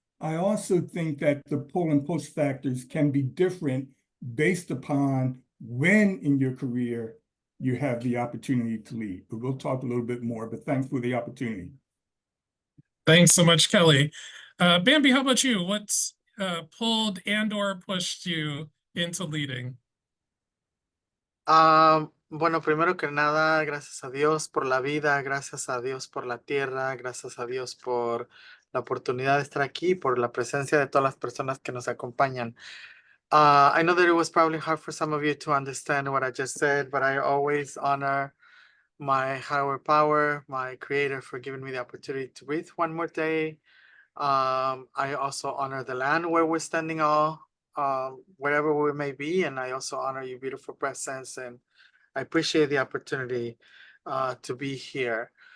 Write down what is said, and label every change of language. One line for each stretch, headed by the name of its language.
English: I also think that the pull and push factors can be different based upon when in your career you have the opportunity to lead. But we'll talk a little bit more, but thanks for the opportunity. Thanks so much, Kelly. Bamby, how about you? What's pulled and or pushed you into leading?
Spanish: Bueno, primero que nada, gracias a Dios por la vida, gracias a Dios por la tierra, gracias a Dios por la oportunidad de estar aquí, por la presencia de todas las personas que nos acompañan.
English: I know that it was probably hard for some of you to understand what I just said, but I always honor my higher power, my creator, for giving me the opportunity to breathe one more day. I also honor the land where we're standing all, wherever we may be, and I also honor your beautiful presence, and I appreciate the opportunity to be here.